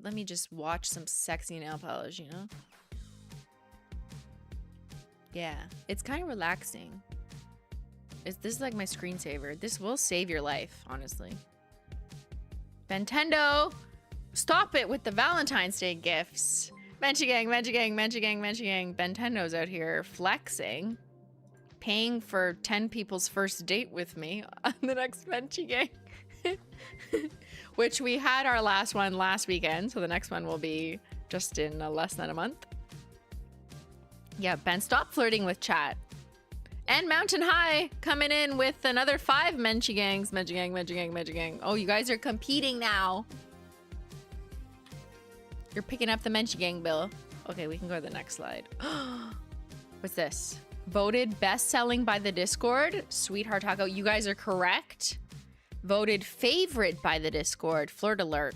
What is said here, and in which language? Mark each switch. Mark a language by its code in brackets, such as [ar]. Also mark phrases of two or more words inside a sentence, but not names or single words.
[en] Let me just watch some sexy nail polish, you know? Yeah, it's kind of relaxing. This is like my screensaver. This will save your life, honestly. Nintendo, stop it with the Valentine's Day gifts. Menchi gang, Menchi gang, Menchi gang, Menchi gang. Bentendo's out here flexing, paying for 10 people's first date with me on the next Menchi gang. Which we had our last one last weekend, so the next one will be just in less than a month. Yeah, Ben, stop flirting with chat. And Mountain High coming in with another 5 Menchi gangs. Menchi gang, Menchi gang, Menchi gang. Oh, you guys are competing now. You're picking up the Menchi gang bill. Okay, we can go to the next slide. What's this? Voted best-selling by the Discord. Sweetheart Taco. You guys are correct. Voted favorite by the Discord.